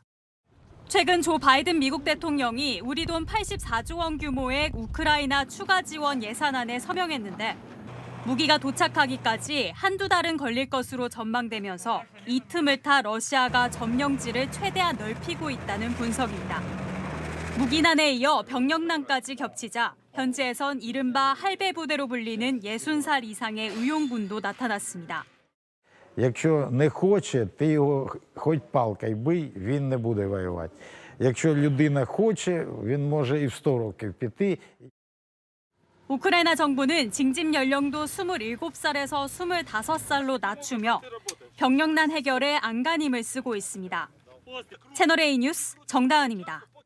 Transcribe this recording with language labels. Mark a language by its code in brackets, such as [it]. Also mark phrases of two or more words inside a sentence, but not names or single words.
[ko] 최근 조 바이든 미국 대통령이 우리 돈 84조 원 규모의 우크라이나 추가 지원 예산안에 서명했는데 무기가 도착하기까지 한두 달은 걸릴 것으로 전망되면서 이 틈을 타 러시아가 점령지를 최대한 넓히고 있다는 분석입니다. 무기난에 이어 병력난까지 겹치자 현지에선 이른바 할배 부대로 불리는 60살 이상의 의용군도 나타났습니다. [uk] Якщо не хоче, ти його хоч палкою бий, він не буде воювати. Якщо людина хоче, він може і в 100 років піти. [ko] 우크라이나 정부는 징집 연령도 27살에서 25살로 낮추며 병력난 해결에 안간힘을 쓰고 있습니다. 채널A 뉴스 정다은입니다.